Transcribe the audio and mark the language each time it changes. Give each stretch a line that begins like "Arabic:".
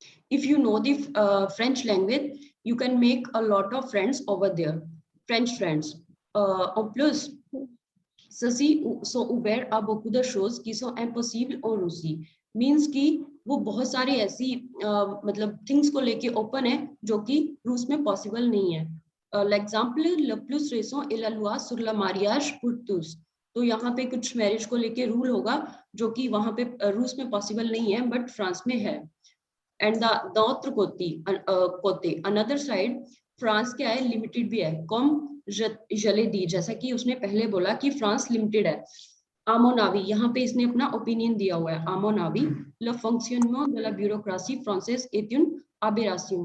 English: If you know the French language, you can make a lot of friends over there. French friends.
French: En plus, ceci sont ouverts à beaucoup de choses qui sont impossibles en Russie.
Hindi: Means कि वो बहुत सारी ऐसी मतलब things को लेके open है जो कि रूस में possible नहीं है.
French: L'exemple le plus récent est la loi sur le mariage pour tous.
Hindi: तो यहाँ पे कुछ मैरिज को लेके रूल होगा जो कि वहाँ पे रूस में पॉसिबल नहीं है बट फ्रांस में है. And the
French: autre côté
English: another side,
Hindi: France क्या है, लिमिटेड भी है. कम जले दी, जैसा कि उसने पहले बोला कि फ्रांस लिमिटेड है.
French: À mon avis,
Hindi: यहाँ पे इसने अपना ओपिनियन दिया हुआ है.
French: À mon avis, le fonctionnement de la bureaucratie française est une aberration.